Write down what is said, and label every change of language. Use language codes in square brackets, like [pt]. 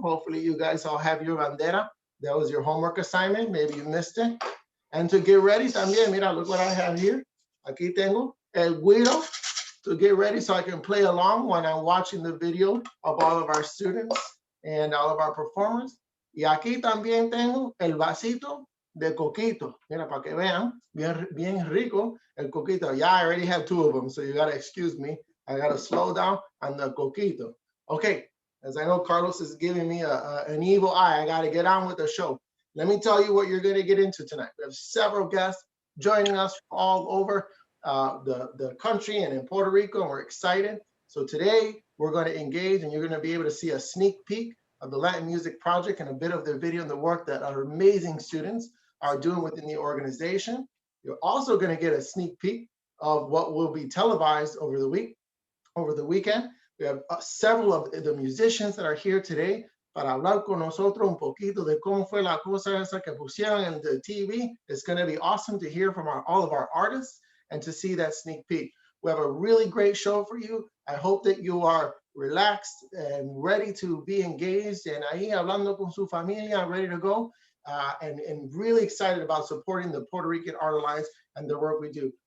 [en] Hopefully you guys all have your bandera. That was your homework assignment, maybe you missed it. And to get ready [es] también, mira, [en] look what I have here. [es] Aquí tengo el güiro [en] to get ready so I can play along when I'm watching the video of all of our students and all of our performers. [es] Y aquí también tengo el vasito de coquito. Mira, para que vean, bien rico el coquito. [en] Yeah, I already have two of them, so you gotta excuse me. I gotta slow down on the coquito. Okay, as I know Carlos is giving me an evil eye, I gotta get on with the show. Let me tell you what you're gonna get into tonight. We have several guests joining us all over the country and in Puerto Rico, and we're excited. So today we're gonna engage and you're gonna be able to see a sneak peek of the Latin Music Project and a bit of their video and the work that our amazing students are doing within the organization. You're also going to get a sneak peek of what will be televised over the weekend. We have several of the musicians that are here today [es] para hablar con nosotros un poquito de cómo fue la cosa esa que pusieron en [en] the TV. It's going to be awesome to hear from all of our artists and to see that sneak peek. We have a really great show for you. I hope that you are relaxed and ready to be engaged and [es] ahí hablando con su familia, [en] ready to go, and really excited about supporting the Puerto Rican Art Alliance and the work we do.